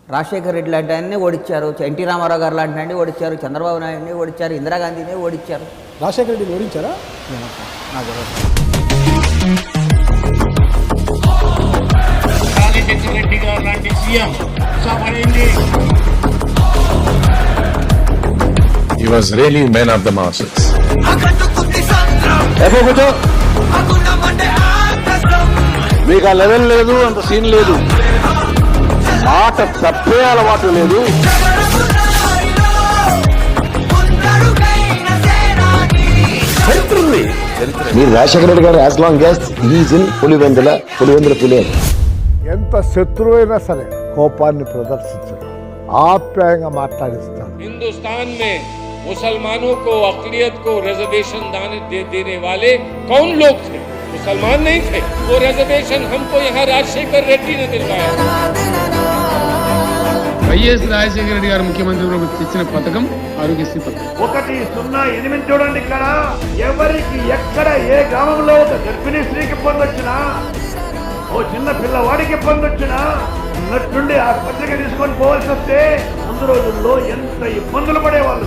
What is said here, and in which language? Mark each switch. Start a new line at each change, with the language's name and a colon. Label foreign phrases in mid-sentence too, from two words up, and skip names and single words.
Telugu: రాజశేఖర్ రెడ్డి లాంటి ఆయన్ని ఓడించారు, ఎన్టీ రామారావు గారు లాంటి ఆయన్ని ఓడించారు, చంద్రబాబు నాయుడిని ఓడించారు, ఇందిరాగాంధీని ఓడించారు. రాజశేఖర్ రెడ్డిని ఓడించారా? నాకు రెడ్డి గారు లాంటి సీఎం
English: He was really man of the masses.
Telugu: మీకు ఆ లెవెల్ లేదు, అంత సీన్ లేదు, మాట తప్పే అలవాటు లేదు. మీరు రాజశేఖర రెడ్డి గారు
English: as long as is in
Telugu: పులివెందుల పులే. ఎంత శత్రువు అయినా సరే కోపాన్ని ప్రదర్శించడం, ఆప్యాయంగా మాట్లాడిస్తాడు.
Hindi: हिंदुस्थान में मुसलमानों को अक़लियत को रिजर्वेशन देने वाले कौन लोग थे? मुसलमान नहीं थे. वो रिजर्वेशन हमको यहाँ राजशेखर रेड्डी ने दिलवाया.
Telugu: వైఎస్ రాజశేఖర రెడ్డి గారు ముఖ్యమంత్రి తెచ్చిన పథకం ఆరోగ్యశ్రీ పథకం. 108 చూడండి. ఇక్కడ ఎవరికి ఎక్కడ ఏ గ్రామంలో ఒక గర్భిణీ స్త్రీకి ఇబ్బంది వచ్చినా, ఓ చిన్న పిల్లవాడికి ఇబ్బంది వచ్చినా ఉన్నట్టుండి ఆసుపత్రికి తీసుకొని పోవాల్సి వస్తే ముందు రోజుల్లో ఎంత ఇబ్బందులు పడేవాళ్ళు.